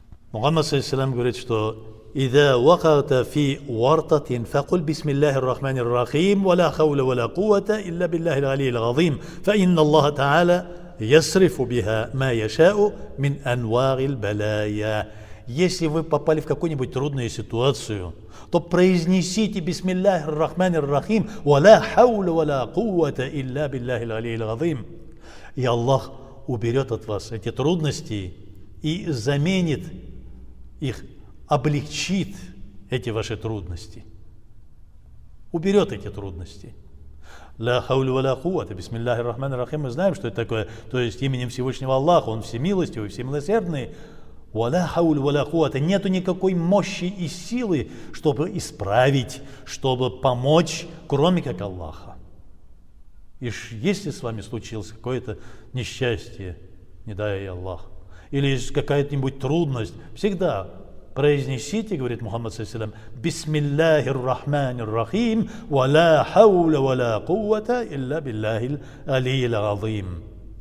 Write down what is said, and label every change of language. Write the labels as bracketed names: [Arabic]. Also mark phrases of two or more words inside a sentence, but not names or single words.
[Arabic] محمد صلى الله [Russian] говорит, что [Arabic] «إذا وقعت في ورطة فقل بسم الله الرحمن الرحيم ولا حول ولا قوة إلا بالله العلي العظيم فإن الله تعالى يصرف بها ما يشاء من أنواع البلاء». [Russian] Если вы попали в какую-нибудь трудную ситуацию, то произнесите [Arabic] بسم الله الرحمن الرحيم ولا حول ولا قوة إلا بالله العلي العظيم. [Russian] И Аллах уберет от вас эти трудности и заменит их, облегчит эти ваши трудности, уберет эти трудности. [Arabic] لا حول ولا قوة بسم الله الرحمن الرحيم, [Russian] мы знаем, что это такое, то есть именем Всевышнего Аллаха, Он всемилостивый, всемилосердный. [Arabic] ولا حول ولا قوة, [Russian] нету никакой мощи и силы, чтобы исправить, чтобы помочь, кроме как Аллаха. И если с вами случилось какое-то несчастье, не дай Аллах, или какая-нибудь трудность, всегда произнесите, говорит [Arabic] محمد صلى الله عليه وسلم, بسم الله الرحمن الرحيم ولا حول ولا قوة إلا بالله العلي العظيم.